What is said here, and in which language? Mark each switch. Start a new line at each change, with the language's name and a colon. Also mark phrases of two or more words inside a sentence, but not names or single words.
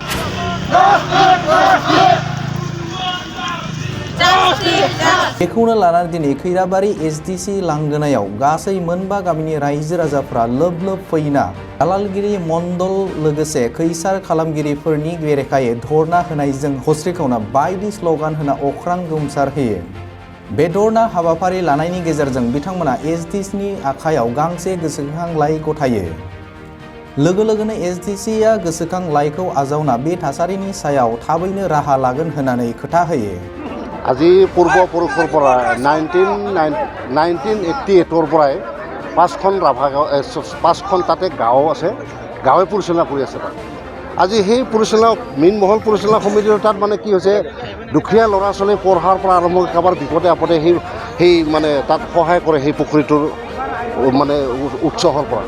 Bodo: बेखौनो लानानै दिनै खैराबारि एसडिसि लांगोनायाव गासै मोनबा गामिनि रायजो राजाफोरा लोब लोब फैना दालालगिरि मण्डल लोगोसे खैसार खालामगिरिफोरनि बेरेखायै धरना होनायजों हस्रिखावना बायदि स्लगान होना अख्रां गोमसार होयो। बे धरना हाबाफारि लानायनि गेजेरजों बिथांमोना एसडिसिनि आखायाव गांसे गोसोखां लाइ गथायो। लोगो लोगोनो एसडिसिआ गोसोखां लाइखौ आजावना बे थासारिनि सायाव थाबैनो राहा लागोन होननानै खोथा होयो।
Assamese: আজি পূৰ্বপুৰুষৰ পৰা 1988ৰ পৰাই পাঁচখন ৰাভা গাঁও পাঁচখন তাতে গাঁও আছে, গাঁৱে পৰিচালনা কৰি আছে। আজি সেই পৰিচালনা মীনমহল পৰিচালনা সমিতিৰ তাত মানে কি হৈছে, দুখীয়া ল'ৰা ছোৱালী পঢ়াৰ পৰা আৰম্ভ কৰি কাৰোবাৰ বিপদে আপদে সেই মানে তাত সহায় কৰে সেই পুখুৰীটোৰ মানে উৎসৰ পৰা।